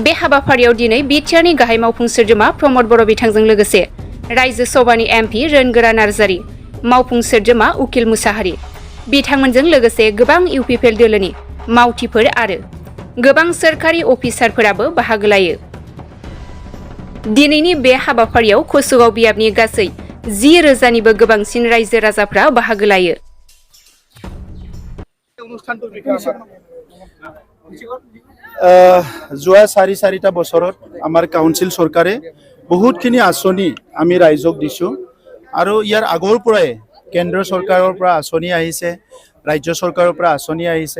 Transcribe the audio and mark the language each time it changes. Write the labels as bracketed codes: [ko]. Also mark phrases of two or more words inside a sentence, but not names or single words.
[brx] बे हाबाफारियाव दिनै बिटिआरनि गाहाय मावफुं सोद्रोमा प्रमद बर' बिथांजों लोगोसे रायजो सभानि एमपि रोनगोरा नार्जारि, मावफुं सोद्रोमा उकिल मुसाहारि, बिथांमोनजों लोगोसे गोबां इउपिपिएल दोलोनि मावथिफोर आरो गोबां सोरखारि अफिसारफोराबो बाहागो लायो। दिनैनि बे हाबाफारियाव कसुगाव बियाबनि गासै 10,000निबो गोबांसिन रायजो राजाफ्रा बाहागो लायो। [as] যোৱা 4-4টা বছৰত আমাৰ কাউন্সিল চৰকাৰে বহুতখিনি আঁচনি আমি ৰাইজক দিছোঁ আৰু ইয়াৰ আগৰ পৰাই কেন্দ্ৰ চৰকাৰৰ পৰা আঁচনি আহিছে, ৰাজ্য চৰকাৰৰ পৰা আঁচনি আহিছে।